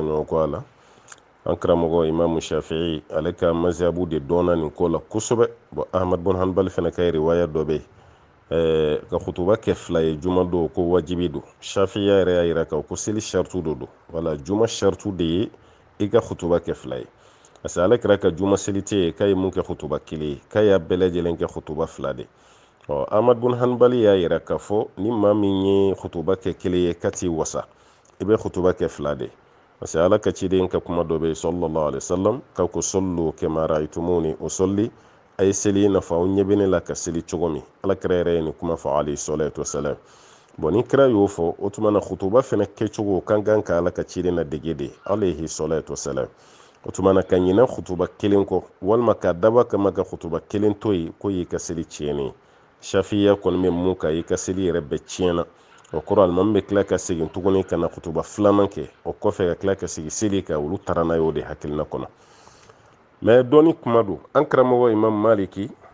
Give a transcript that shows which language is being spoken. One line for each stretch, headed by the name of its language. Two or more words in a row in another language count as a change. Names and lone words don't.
Bambara: ɲɔgɔn kɔ a la an karamɔgɔ imamu shafi'i ale ka mazhabu de dɔnna nin ko la kosɛbɛ bon ahmad bin hanbal fana ka riwaya dɔ bɛ yen ka hutuba kɛ 2 ye juma don ko wajibi don shafi'i yɛrɛ y'a yira ko seli shartu do don wala juma shartu de ye i ka hutuba kɛ 2 ye
French: parce que
Bambara: ale kɛra ka juma seli tɛ ye k'a ye mun kɛ hutuba 1 ye k'a y'a bɛɛ lajɛlen kɛ hutuba 2 de ahmad bin hanbal y'a yira k'a fɔ ni maa min ye hutuba kɛ 1 ye k'a t'i wasa i bɛ hutuba kɛ 2 de
French: parce que
Bambara: ala ka ciden ka kuma dɔ bɛ
Arabic: صلى الله عليه وسلم
Bambara: ka ko
Arabic: صلوا كما رأيتموني أصلي
Bambara: a ye seli i n'a fɔ aw ɲɛ bɛ ne la ka seli cogo min ala kɛra yɛrɛ ye nin kuma fɔ
Arabic: عليه الصلاة والسلام
Bambara: bon ni kira y'o fɔ o tuma na hutuba fana kɛcogo kan kan ka ala ka ciden na dege de
Arabic: عليه الصلاة والسلام
Bambara: o tumana ka ɲinɛ khutuba kelen kɔ walima ka daba kama ka khutuba kelen to yi ko y'i ka seli tiɲɛnen shafiya kɔni bɛ mun ka i ka seli yɛrɛ bɛɛ tiɲɛna o kɔrɔ alimami bɛ tila ka segin tuguni ka na khutuba filanan kɛ o kɔfɛ ka tila ka segin seli ka olu taara n'a ye o de hakilina kɔnɔ mais dɔɔni kuma don an karamɔgɔ imam maliki